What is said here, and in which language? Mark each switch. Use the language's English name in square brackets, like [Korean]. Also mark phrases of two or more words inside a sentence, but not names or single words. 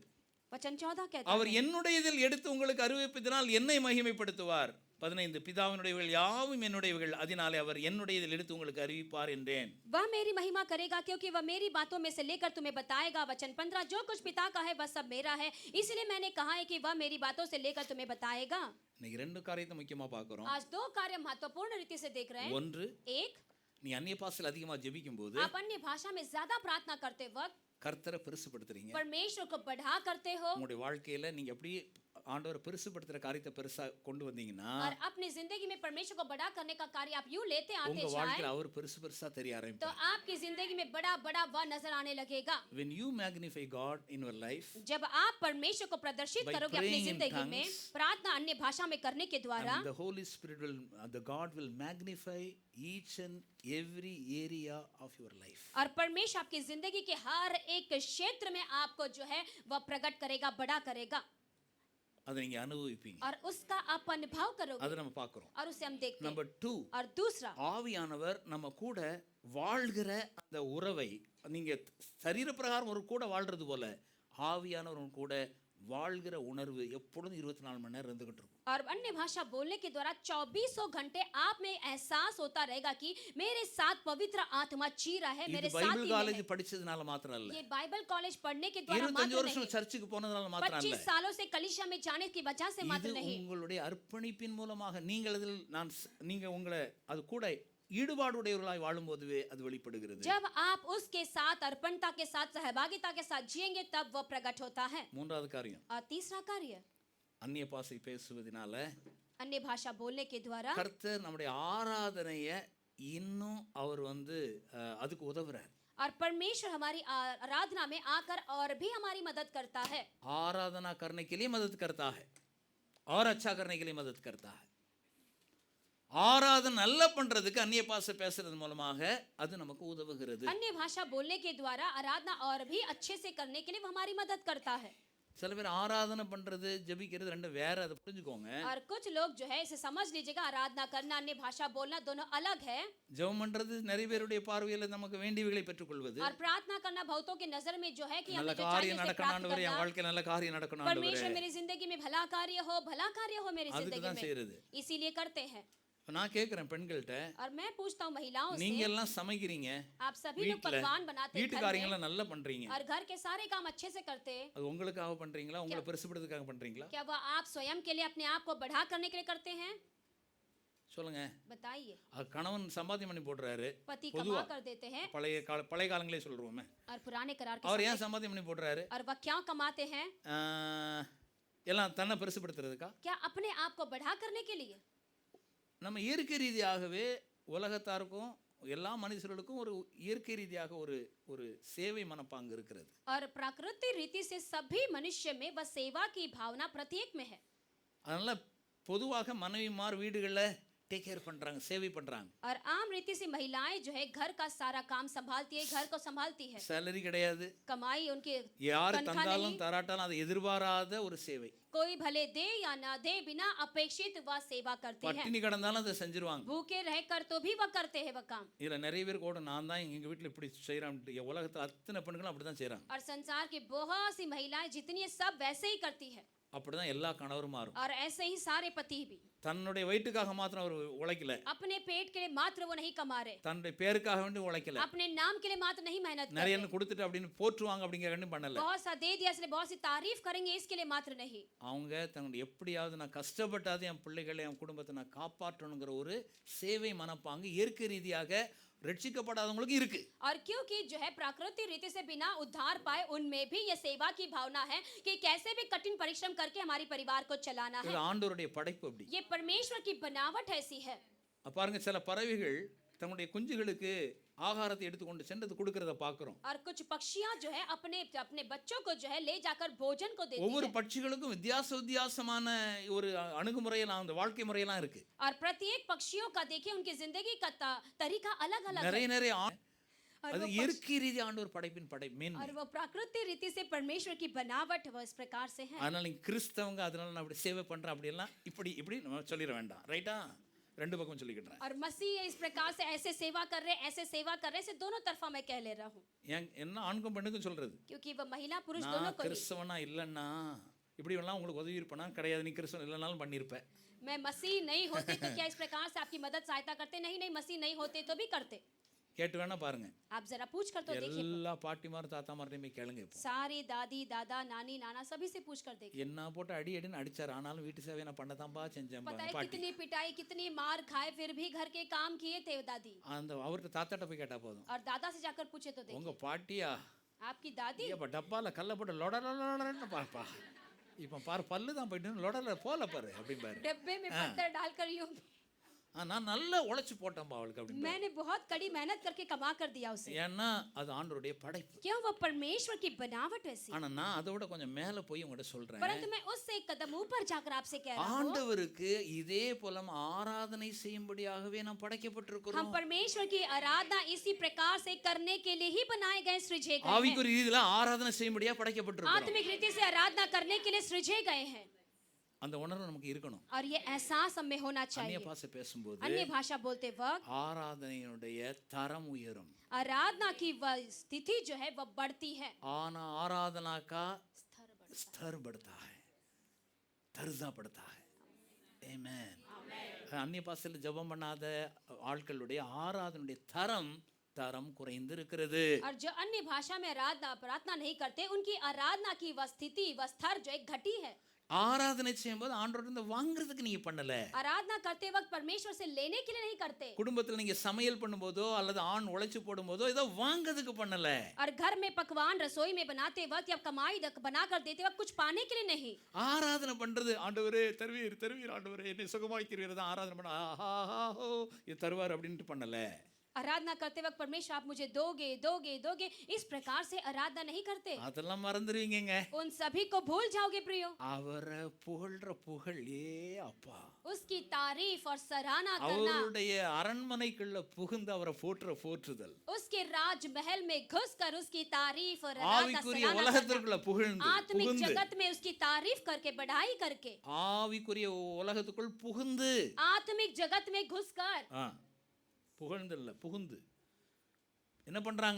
[Hindi] वचन 14 कहता [Tamil] அவர் [Hindi] है, [Tamil] என்னுடையதில் எடுத்து உங்களுக்கு அறிவிப்பதினால் என்னை மகிமைப்படுத்துவார். 15 பிதாவினுடையவைகள் யாவும் என்னுடையவைகள், அதனாலே அவர் என்னுடையதில் எடுத்து உங்களுக்கு அறிவிப்பார் என்றேன். [Hindi] वह मेरी महिमा करेगा क्योंकि वह मेरी बातों में से लेकर तुम्हें बताएगा। वचन 15, जो कुछ पिता का है वह सब मेरा है, इसलिए मैंने कहा है कि वह मेरी बातों से लेकर तुम्हें बताएगा। [Tamil] இன்னைக்கு ரெண்டு காரியத்தை முக்கியமா பார்க்கிறோம். [Hindi] आज दो कार्य महत्वपूर्ण रीति से देख रहे हैं। [Tamil] ஒன்று, [Hindi] एक, [Tamil] நீ அந்நிய பாஷையில் அதிகமா ஜெபிக்கும் போது [Hindi] आप अन्य भाषा में ज्यादा प्रार्थना करते वक्त [Tamil] கர்த்தரை பெருசுபடுத்துறீங்க. [Hindi] परमेश्वर को बढ़ा करते हो [Tamil] உங்களுடைய வாழ்க்கையில நீங்க எப்படி ஆண்டவரை பெருசுபடுத்துற காரியத்தை பெருசா கொண்டு வந்தீங்கன்னா [Hindi] और अपनी जिंदगी में परमेश्वर को बड़ा करने का कार्य आप यूं लेते आते [Tamil] உங்க [Hindi] जाए [Tamil] வாழ்க்கையில அவர் பெருசு பெருசா தெரிய [Hindi] तो [Tamil] ஆரம்பிப்பார். [Hindi] आपकी जिंदगी में बड़ा बड़ा वह नजर आने लगेगा। [English] when you magnify god in your life [Hindi] जब आप परमेश्वर को प्रदर्शित [English] By [Hindi] करोगे अपनी [English] praying in [Hindi] जिंदगी में [English] tongues, [Hindi] प्रार्थना अन्य भाषा में करने के द्वारा, [English] and the holy spirit will the god will magnify each and every area of your life. [Hindi] और परमेश्वर आपकी जिंदगी के हर एक क्षेत्र में आपको जो है वह प्रकट करेगा, बड़ा करेगा [Tamil] அதை நீங்க அனுபவிப்பீங்க. [Hindi] और उसका आप अनुभव करोगे [Tamil] அதை நம்ம பார்க்கிறோம். [Hindi] और उसे हम देखते हैं। [Tamil] நம்பர் 2, [Hindi] और दूसरा, [Tamil] ஆவியானவர் நம்ம கூட வாழ்கிற அந்த உறவை, நீங்க சரீர பிரகாரம் ஒரு கூட வாழ்றது போல ஆவியானவர் உங்க கூட வாழ்கிற உணர்வு எப்பொழுதும் 24 மணி நேரம் இருந்துகிட்டு இருக்கும். [Hindi] और अन्य भाषा बोलने के द्वारा 2400 घंटे आप में एहसास होता रहेगा कि मेरे साथ पवित्र आत्मा जी रहा है, [Tamil] இது [Hindi] मेरे साथ [Tamil] பைபிள் [Hindi] ही [Tamil] காலேஜ் [Hindi] है। [Tamil] படிச்சதுனால மாத்திரம் இல்ல, [Hindi] ये बाइबल कॉलेज पढ़ने के द्वारा [Tamil] 25 [Hindi] मात्र [Tamil] வருஷம் [Hindi] नहीं, [Tamil] சர்ச்சுக்கு போனதுனால மாத்திரம் இல்ல, [Hindi] 25 सालों से कलीसिया में जाने की वजह से [Tamil] இது [Hindi] मात्र नहीं। [Tamil] உங்களுடைய அர்ப்பணிப்பின் மூலமாக நீங்கள் அதில் நீங்க உங்களை அது கூட ஈடுபாடுடையவர்களாய் வாழும்போதுவே அது வெளிப்படுகிறது. [Hindi] जब आप उसके साथ अर्पणता के साथ सहभागिता के साथ जिएंगे तब वह प्रकट होता है। [Tamil] மூன்றாவது காரியம், [Hindi] और तीसरा कार्य, [Tamil] அந்நிய பாஷை பேசுவதனால [Hindi] अन्य भाषा बोलने के द्वारा [Tamil] கர்த்தர் நம்முடைய ஆராதனையை இன்னும் அவர் அதுக்கு உதவுறார். [Hindi] और परमेश्वर हमारी आराधना में आकर और भी हमारी मदद करता है। आराधना करने के लिए मदद करता है और अच्छा करने के लिए मदद करता है. [Tamil] ஆராதனை நல்லா பண்றதுக்கு அந்நிய பாஷை பேசுறது மூலமாக அது நமக்கு உதவுகிறது. [Hindi] अन्य भाषा बोलने के द्वारा आराधना और भी अच्छे से करने के लिए वो हमारी मदद करता है। [Tamil] சில பேர் ஆராதனை பண்றது ஜெபிக்கிறது ரெண்டு வேற, அதை புரிஞ்சுக்கோங்க. [Hindi] और कुछ लोग जो है इसे समझ लीजिएगा, आराधना करना अन्य भाषा बोलना दोनों अलग है। [Tamil] ஜெபம் பண்றது நிறைய பேருடைய பார்வையில நமக்கு வேண்டியவைகளை பெற்றுக்கொள்வது. [Hindi] और प्रार्थना करना बहुतों के नजर में जो है कि [Tamil] நல்ல [Hindi] हमें जो [Tamil] காரியம் [Hindi] चाहिए उसे [Tamil] நடக்கணும் [Hindi] प्राप्त [Tamil] ஆண்டவரே, என் [Hindi] करना। [Tamil] வாழ்க்கையில நல்ல காரியம் நடக்கணும் ஆண்டவரே, [Hindi] परमेश्वर मेरी जिंदगी में भला कार्य हो मेरी [Tamil] அதுக்கு [Hindi] जिंदगी [Tamil] தான் செய்யறது. [Hindi] में, इसीलिए करते हैं। [Tamil] நான் கேட்கிறேன் பெண்கள்கிட்ட, [Hindi] और मैं पूछता हूँ महिलाओं [Tamil] நீங்க [Hindi] से, [Tamil] எல்லாம் சமைக்கிறீங்க, [Hindi] आप सभी लोग [Tamil] வீட்டுல [Hindi] पकवान बनाते हैं [Tamil] வீட்டு [Hindi] घर में, [Tamil] காரியங்களை நல்லா பண்றீங்க, [Hindi] और घर के सारे काम अच्छे से करते हैं, [Tamil] அது உங்களுக்காக பண்றீங்களா, உங்களை பெருசுபடுத்துறதுக்காக பண்றீங்களா? [Hindi] क्या वह आप स्वयं के लिए अपने आप को बढ़ा करने के लिए करते हैं? [Tamil] சொல்லுங்க. [Hindi] बताइए। [Tamil] அது கணவன் சம்பாத்தியம் பண்ணி போடுறாரு, [Hindi] पति [Tamil] பொதுவா [Hindi] कमा कर देते हैं, [Tamil] பழைய காலங்களே சொல்றோமே, [Hindi] और पुराने करार के [Tamil] அவர் [Hindi] समय, [Tamil] ஏன் சம்பாத்தியம் பண்ணி போடுறாரு? [Hindi] और वह क्या कमाते हैं? [Tamil] எல்லாம் தன்னை பெருசுபடுத்துறதுக்கா? [Hindi] क्या अपने आप को बढ़ा करने के लिए? [Tamil] நம்ம இயற்கை ரீதியாகவே உலகத்தாருக்கும் எல்லா மனுஷர்களுக்கும் ஒரு இயற்கை ரீதியாக ஒரு சேவை மனப்பாங்கு இருக்கிறது. [Hindi] और प्राकृतिक रीति से सभी मनुष्य में वह सेवा की भावना प्रत्येक में है। [Tamil] அதனால பொதுவாக மனைவிமார் வீடுகளில் [English] take care [Tamil] பண்றாங்க, சேவை பண்றாங்க. [Hindi] और आम रीति से महिलाएं जो है घर का सारा काम संभालती है, घर को संभालती है। [Tamil] சேலரி கிடையாது, [Hindi] कमाई उनकी [Tamil] யார் [Hindi] तनख्वाह [Tamil] தந்தாலும் [Hindi] नहीं, [Tamil] தராட்டாலும் அதை எதிர்பாராத ஒரு சேவை. [Hindi] कोई भले दे या ना दे, बिना अपेक्षित वह सेवा करती है। [Tamil] பட்டினி கிடந்தாலும் அதை செஞ்சிருவாங்க. [Hindi] भूखे रह कर तो भी वह करते हैं वह काम। [Tamil] இதுல நிறைய பேர் கூட நான் தான் எங்க வீட்டில் இப்படி செய்யறேன், உலகத்தில் அத்தனை பெண்களும் அப்படிதான் செய்யறாங்க. [Hindi] और संसार की बहुत सी महिलाएं जितनी है सब वैसे ही करती है, [Tamil] அப்படிதான் எல்லா கணவரும் மாறும். [Hindi] और ऐसे ही सारे पति भी [Tamil] தன்னுடைய வயிற்றுக்காக மாத்திரம் அவர் உழைக்கல, [Hindi] अपने पेट के लिए मात्र वो नहीं कमा रहे, [Tamil] தன்னுடைய பேருக்காக வேண்டி உழைக்கல, [Hindi] अपने नाम के लिए मात्र नहीं मेहनत कर [Tamil] நிறைய [Hindi] रहे, [Tamil] கொடுத்துட்டு அப்படின்னு போற்றுவாங்க அப்படிங்கிற பண்ணல. [Hindi] बहुत सा दे दिया इसलिए बहुत सी तारीफ करेंगे इसके लिए मात्र नहीं, [Tamil] அவங்க தன்னுடைய எப்படியாவது நான் கஷ்டப்பட்டாது என் பிள்ளைகளை என் குடும்பத்தை நான் காப்பாற்றணுங்கிற ஒரு சேவை மனப்பாங்கு இயற்கை ரீதியாக रक्षिக்கப்படாதவங்களுக்கு இருக்கு. [Hindi] और क्योंकि जो है प्राकृतिक रीति से बिना उद्धार पाए उनमें भी ये सेवा की भावना है कि कैसे भी कठिन परिश्रम करके हमारी परिवार को चलाना है। [Tamil] இது ஆண்டவருடைய படைப்பு அப்படி. [Hindi] ये परमेश्वर की बनावट ऐसी है। [Tamil] பாருங்க, சில பறவைகள் தங்களுடைய குஞ்சுகளுக்கு ஆகாரத்தை எடுத்துக்கொண்டு சென்று கொடுக்கறத பார்க்கிறோம். [Hindi] और कुछ पक्षियां जो है अपने अपने बच्चों को जो है ले जाकर भोजन को देती [Tamil] ஒவ்வொரு [Hindi] है। [Tamil] பட்சிகளுக்கும் வித்தியாசமான ஒரு அணுகுமுறையெல்லாம் அந்த வாழ்க்கை முறையெல்லாம் இருக்கு. [Hindi] और प्रत्येक पक्षियों का देखिए उनकी जिंदगी का तरीका अलग अलग है। [Tamil] நிறைய [Hindi] और [Tamil] அது [Hindi] वो [Tamil] இயற்கை ரீதியா ஆண்டவர் படைப்பின் மேன்மை. [Hindi] और वो प्राकृतिक रीति से परमेश्वर की बनावट वो इस प्रकार से है। [Tamil] அதனால நீங்க கிறிஸ்தவங்க அதனால நான் அப்படி சேவை பண்றேன் அப்படி எல்லாம் இப்படி நம்ம சொல்லிட வேண்டாம். ரைட்டா? ரெண்டு பக்கம் சொல்லிக்கிட்டேன். [Hindi] और मसीह इस प्रकार से ऐसे सेवा कर रहे ऐसे सेवा कर रहे, से दोनों तरफा मैं कह ले रहा हूँ, [Tamil] என்ன ஆண்கும் பெண்ணுக்கும் சொல்றது. [Hindi] क्योंकि वो महिला पुरुष दोनों [Tamil] நான் [Hindi] को ही। [Tamil] கிறிஸ்தவனா இல்லைன்னா இப்படி எல்லாம் உங்களுக்கு உதவி இருப்பேனா? கிடையாது. நீ கிறிஸ்தவன் இல்லைனாலும் பண்ணியிருப்பேன். [Hindi] मैं मसीह नहीं होते तो क्या इस प्रकार से आपकी मदद सहायता करते? नहीं, मसीह नहीं होते तो भी करते। [Tamil] கேட்டு வேணா பாருங்க. [Hindi] आप जरा पूछ कर तो देखिए, [Tamil] எல்லா பாட்டிமாரும் தாத்தாமார்ட்டையும் போய் கேளுங்க. இப்போ [Hindi] सारी दादी दादा नानी नाना सभी से पूछ कर देखिए। [Tamil] என்ன போட்டு அடின்னு அடிச்சார், ஆனாலும் வீட்டு சேவையை நான் பண்ணதான்பா செஞ்சேன் [Hindi] पता है [Tamil] பாட்டி. [Hindi] कितनी पिटाई कितनी मार खाए फिर भी घर के काम किए थे दादी। [Tamil] அந்த அவர்கிட்ட தாத்தாட்ட போய் கேட்டா போதும். [Hindi] और दादा से जाकर पूछे तो [Tamil] உங்க [Hindi] देखिए, [Tamil] பாட்டியா [Hindi] आपकी दादी [Tamil] இப்ப டப்பால கல்ல போட்டு லொடலன்னு பாப்பா, இப்ப பாரு பல்லு தான் போயிட்டு லொடல போல பாரு அப்படின்னு பாரு. [Hindi] डब्बे में पत्थर डालकर यूं, [Tamil] நான் நல்லா உழைச்சு போட்டேன்பா அவளுக்கு அப்படின்னு. [Hindi] मैंने बहुत कड़ी मेहनत करके कमा कर दिया उसे, [Tamil] ஏன்னா அது ஆண்டவருடைய படைப்பு. [Hindi] क्यों? वो परमेश्वर की बनावट ऐसी। [Tamil] ஆனா நான் அதோட கொஞ்சம் மேல போய் உங்ககிட்ட சொல்றேன். [Hindi] परंतु मैं उससे एक कदम ऊपर जाकर आपसे कह रहा हूँ, [Tamil] ஆண்டவருக்கு இதே போல ஆராதனை செய்யும்படியாகவே நாம் [Hindi] हम [Tamil] படைக்கப்பட்டிருக்கிறோம். [Hindi] परमेश्वर की आराधना इसी प्रकार से करने के लिए ही बनाए गए, सृजे गए हैं। [Tamil] ஆவிக்குரிய ரீதியில ஆராதனை செய்யும்படியா படைக்கப்பட்டிருக்கிறோம். [Hindi] आत्मिक रीति से आराधना करने के लिए सृजे गए हैं, [Tamil] அந்த उணர்வு நமக்கு இருக்கணும். [Hindi] और ये एहसास हमें होना [Tamil] அந்நிய [Hindi] चाहिए। [Tamil] பாஷை பேசும்போது [Hindi] अन्य भाषा बोलते वक्त [Tamil] ஆராதனையுடைய தரம் உயரும். [Hindi] आराधना की वह स्थिति जो है वह बढ़ती है। [Tamil] ஆனா ஆராதனா [Hindi] का स्तर बढ़ता है, दर्जा बढ़ता है. Amen. [Tamil] அந்நிய பாஷையில் ஜெபம் பண்ணாத ஆட்களுடைய ஆராதனுடைய தரம் குறைந்து இருக்கிறது. [Hindi] और जो अन्य भाषा में प्रार्थना नहीं करते उनकी आराधना की वह स्थिति वह स्तर जो एक घटी है. [Tamil] ஆராதனை செய்யும்போது ஆண்டவர்கிட்ட வாங்குறதுக்கு நீங்க பண்ணல. [Hindi] आराधना करते वक्त परमेश्वर से लेने के लिए नहीं करते. [Tamil] குடும்பத்தில் நீங்க சமையல் பண்ணும்போதோ அல்லது ஆண் உழைச்சு போடும்போதோ ஏதோ வாங்குறதுக்கு பண்ணல. [Hindi] और घर में पकवान रसोई में बनाते वक्त या कमाई बनाकर देते वक्त कुछ पाने के लिए नहीं. [Tamil] ஆராதனை பண்றது ஆண்டவரே தருவீர் ஆண்டவரே என்னை சுகமாக்கிறீர் தான் ஆராதனை பண்ண ஆஹா ஹோ இது தருவார் அப்படின்ட்டு பண்ணல. [Hindi] आराधना करते वक्त परमेश्वर आप मुझे दोगे दोगे दोगे इस प्रकार से आराधना नहीं करते. [Tamil] அதெல்லாம் மறந்துடுவீங்கங்க. [Hindi] उन सभी को भूल जाओगे प्रियो. [Tamil] அவரை புகழ்ற புகழ் அப்பா. [Hindi] उसकी तारीफ और सराहना करना. [Tamil] அவருடைய அரண்மனைக்குள்ள புகுந்து அவரை போற்றுதல். [Hindi] उसके राजमहल में घुसकर उसकी तारीफ और आराधना [Tamil] ஆவிக்குரிய உலகத்திற்குள்ள புகுந்து [Hindi] आत्मिक जगत में उसकी तारीफ करके बढ़ाई करके [Tamil] ஆவிக்குரிய உலகத்துக்குள் புகுந்து [Hindi] आत्मिक जगत में घुसकर [Tamil] புகழ்ந்து இல்ல புகுந்து என்ன பண்றாங்க?